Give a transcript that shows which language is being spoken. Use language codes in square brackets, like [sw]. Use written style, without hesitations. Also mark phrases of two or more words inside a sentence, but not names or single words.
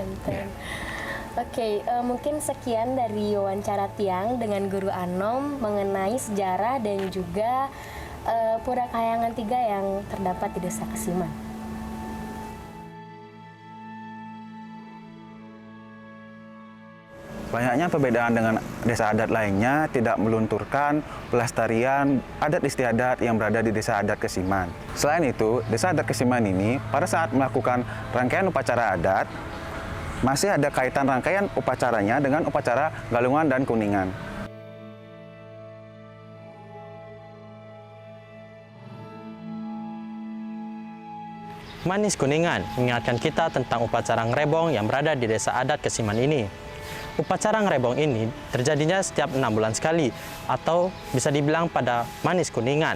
[id] Oke, mungkin sekian dari wawancara Tiang dengan Guru Anom mengenai sejarah dan juga Pura Kahyangan 3 yang terdapat di Desa Kesiman. Banyaknya perbedaan dengan desa adat lainnya tidak melunturkan pelestarian adat istiadat yang berada di desa adat Kesiman. Selain itu, desa adat Kesiman ini pada saat melakukan rangkaian upacara adat, masih ada kaitan rangkaian upacaranya dengan upacara Galungan dan Kuningan. Manis Kuningan mengingatkan kita tentang upacara ngrebong yang berada di desa adat Kesiman ini. Upacara ngrebong ini terjadinya setiap 6 bulan sekali atau bisa dibilang pada Manis Kuningan.